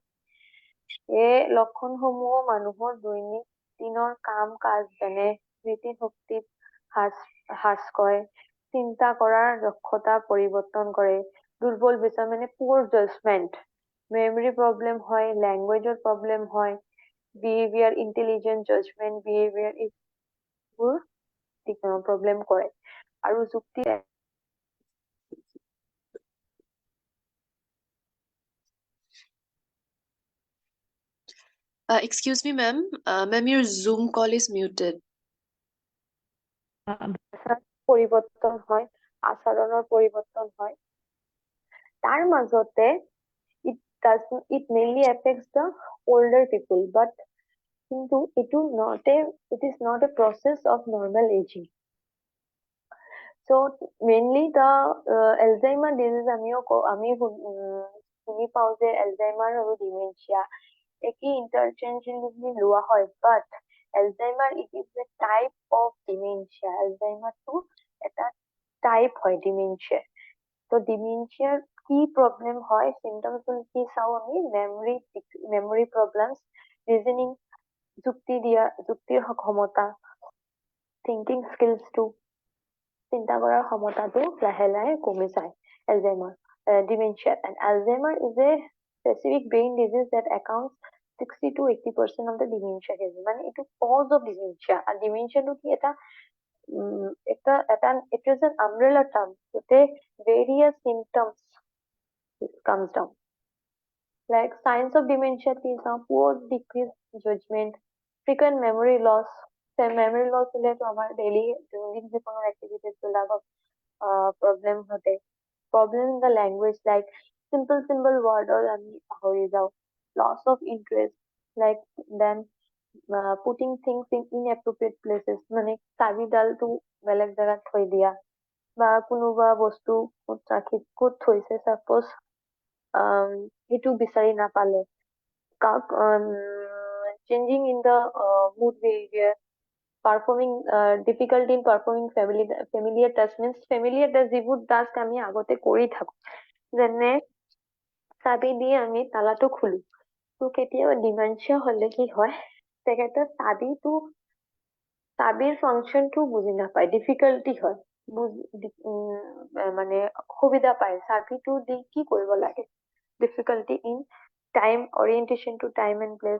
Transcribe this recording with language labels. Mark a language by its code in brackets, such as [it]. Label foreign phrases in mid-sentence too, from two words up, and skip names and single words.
[as] এই লক্ষণসমূহ মানুহৰ দৈনিক দিনৰ কাম কাজ, যেনে স্মৃতিশক্তি হ্ৰাস কৰে, চিন্তা কৰাৰ দক্ষতা পৰিৱৰ্তন কৰে, দুৰ্বল বিচাৰ মানে [en] poor judgement, memory problem [as] হয়, ল্যাঙ্গুৱেজৰ প্ৰব্লেম হয়, [en] behaviour, intelligent, judgement, behaviour [as] এইবোৰ প্ৰব্লেম কৰে। আৰু যুক্তি [en] Excuse me, ma'am. Ma'am, your Zoom call is muted. [as] পৰিৱৰ্তন হয়, আচৰণৰ পৰিৱৰ্তন হয়। তাৰ মাজতে [en] it mainly affects the older people, but কিন্তু it is not a process of normal aging. So mainly the Alzheimer disease [as] আমি শুনি পাওঁ যে Alzheimer আৰু dementia একেই interchangeably লোৱা হয়, [en] but Alzheimer it is a type of dementia. [as] Alzheimer টো এটা টাইপ হয় dementia. তো dementia কি প্ৰব্লেম হয়, symptoms কি চাওঁ আমি, [en] memory problems, reasoning, [as] যুক্তিৰ ক্ষমতা, [en] thinking skills [as] টো, চিন্তা কৰাৰ ক্ষমতাটো লাহে লাহে কমি যায় Alzheimer dementia. [en] And Alzheimer is a specific brain disease that accounts 60 to 80% of the dementia cases, [as] মানে এইটো [en] cause of dementia, আৰু dementia [as] টো কি এটা [en] it is an umbrella term, যাতে various symptoms comes down. Like signs of dementia [as] কি চাওঁ, [en] poor decreased judgment, frequent memory loss. [as] memory loss হলেতো আমাৰ daily দৈনন্দিন জীৱনৰ activities বিলাকত problem ঘটে. [en] Problem in the language, like simple word [as] আমি পাহৰি যাওঁ. [en] Loss of interest, like then putting things in inappropriate places, [as] মানে চাবিডালটো বেলেগ জেগাত থৈ দিয়া, বা কোনোবা বস্তু ক'ত থৈছে চাপ'জ সেইটো বিচাৰি নাপালে. [en] Changing in the mood behavior, performing difficulty in performing familiar task, [as] means familiar task যিবোৰ task আমি আগতে কৰি থাকো, যেনে চাবি দিয়ে আমি তালাটো খুলো, তো কেতিয়াবা ডিমেনচিয়া হলে কি হয়, তেখেতে চাবিৰ ফাংচনটো বুজি নাপায়, ডিফিকাল্টি হয়, মানে অসুবিধা পায় চাবিটো দি কি কৰিব লাগে, [en] difficulty in time orientation to time and place.